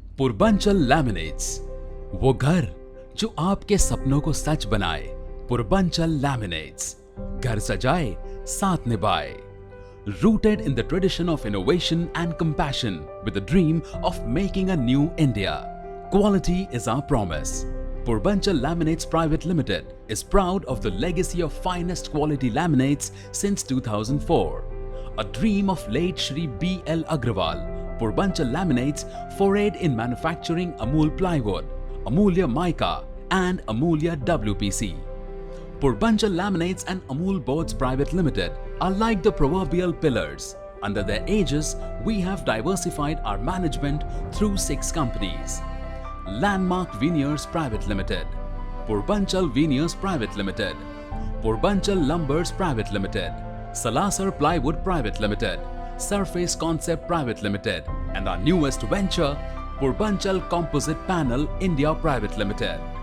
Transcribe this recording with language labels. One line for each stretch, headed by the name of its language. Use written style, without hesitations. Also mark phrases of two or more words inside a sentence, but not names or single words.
Hindi: पूर्वांचल लैमिनेट्स, वो घर जो आपके सपनों को सच बनाए। पूर्वांचल लैमिनेट्स, घर सजाए साथ निभाए।
English: Rooted in the tradition of innovation and compassion with the dream of making a new India. Quality is our promise. Purbanchal Laminates Private Limited is proud of the legacy of finest quality laminates since 2004. A dream of late Shri B.L. Agrawal, Purbanchal Laminates forayed in manufacturing Amul plywood, Amulya mica and Amulya WPC. Purbanchal Laminates and Amul Boards Private Limited are like the proverbial pillars. Under their aegis, we have diversified our management through 6 companies. Landmark Veneers Private Limited, Purbanchal Veneers Private Limited, Purbanchal Lumbers Private Limited, Salasar Plywood Private Limited, Surface Concept Private Limited, and our newest venture, Purbanchal Composite Panel India Private Limited.